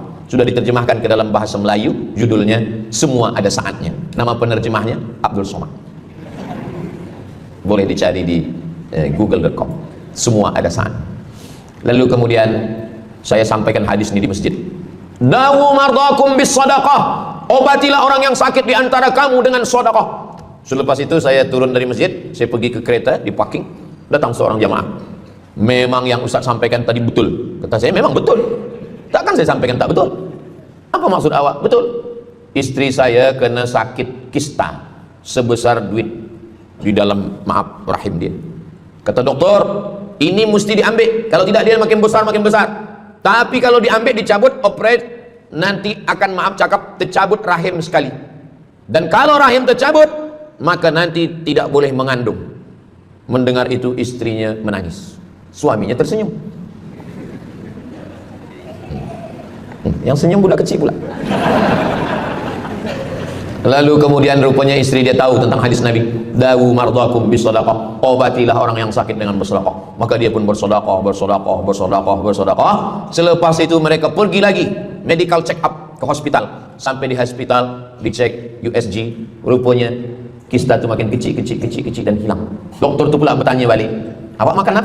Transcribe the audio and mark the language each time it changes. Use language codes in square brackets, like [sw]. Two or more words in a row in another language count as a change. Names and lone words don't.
[id] Sudah diterjemahkan ke dalam bahasa Melayu, judulnya Semua Ada Saatnya. Nama penerjemahnya Abdul Somad. Boleh dicari di google.com. Semua ada saat. Lalu kemudian saya sampaikan hadis ini di masjid. [ar] داووا مرضاكم بالصدقة, [id] obatilah orang yang sakit di antara kamu dengan sedekah. [ms] Selepas itu saya turun dari masjid, saya pergi ke kereta, di parking, datang seorang jamaah. Memang yang Ustaz sampaikan tadi betul. Kata saya, memang betul. Takkan saya sampaikan tak betul? Apa maksud awak? Betul. Istri saya kena sakit kista sebesar duit di dalam rahim dia. Kata doktor, ini mesti diambil, kalau tidak dia makin besar makin besar. Tapi kalau diambil, dicabut, operate, nanti akan tercabut rahim sekali. Dan kalau rahim tercabut, maka nanti tidak boleh mengandung. Mendengar itu istrinya menangis, suaminya tersenyum. Yang senyum budak kecil pula. Lalu kemudian rupanya istri dia tahu tentang hadis Nabi, [ar] داووا مرضاكم بالصدقة, [ms] obatilah orang yang sakit dengan bersedekah. Maka dia pun bersedekah. Selepas itu mereka pergi lagi [en] medical check up [ms] ke hospital. Sampai di hospital dicek USG, rupanya kista itu makin kecil dan hilang. Doktor itu pula bertanya balik, awak makan apa?